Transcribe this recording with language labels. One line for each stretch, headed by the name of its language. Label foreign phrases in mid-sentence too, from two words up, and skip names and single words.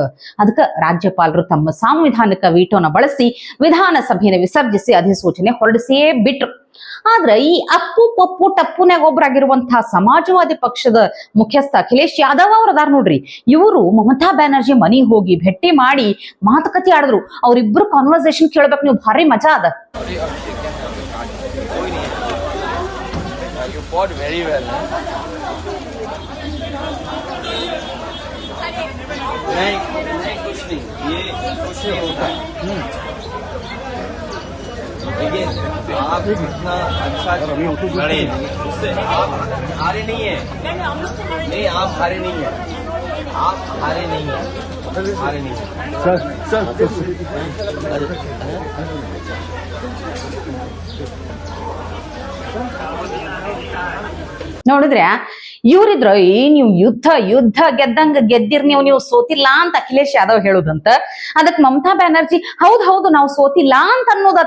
Kannada: ಅದಕ್ಕೆ ರಾಜ್ಯಪಾಲರು ತಮ್ಮ ಸಾಂವಿಧಾನಿಕ ವೀಟೋನ ಬಳಸಿ ವಿಧಾನಸಭೆಯನ್ನು ವಿಸರ್ಜಿಸಿ ಅಧಿಸೂಚನೆ ಹೊರಡಿಸಿಯೇ ಬಿಟ್ರು. ಆದ್ರೆ ಈ ಅಪ್ಪು ಪಪ್ಪು ಟಪ್ಪುನ್ಯಾಗ ಒಬ್ಬರಾಗಿರುವಂತಹ ಸಮಾಜವಾದಿ ಪಕ್ಷದ ಮುಖ್ಯಸ್ಥ ಅಖಿಲೇಶ್ ಯಾದವ್ ಅವ್ರ ಅದಾರ ನೋಡ್ರಿ. ಇವರು ಮಮತಾ ಬ್ಯಾನರ್ಜಿ ಮನಿ ಹೋಗಿ ಭೇಟಿ ಮಾಡಿ ಮಾತುಕತೆ ಆಡಿದ್ರು. ಅವ್ರಿಬ್ರು ಕಾನ್ವರ್ಸೇಷನ್ ಕೇಳ್ಬೇಕು ನೀವು, ಭಾರಿ ಮಜಾ ಅದ.
English: You fought very well.
Hindi: नहीं कुछ नहीं, ये कुछ नहीं होता है। देखिए आप इतना अच्छा लड़े, उससे आप हारे नहीं है। नहीं, आप हारे नहीं है, आप हारे नहीं है, हारे नहीं है। सर
Kannada: ನೋಡಿದ್ರೆ ಇವ್ರಿದ್ರ ನೀವು ಯುದ್ಧ ಗೆದ್ದಂಗ ಗೆದ್ದಿರ್ ನೀವು ಸೋತಿಲ್ಲ ಅಂತ ಅಖಿಲೇಶ್ ಯಾದವ್ ಹೇಳುದಂತ. ಅದಕ್ ಮಮತಾ ಬ್ಯಾನರ್ಜಿ ಹೌದು ನಾವು ಸೋತಿಲ್ಲ ಅಂತ ಅನ್ನೋದತ್ತ.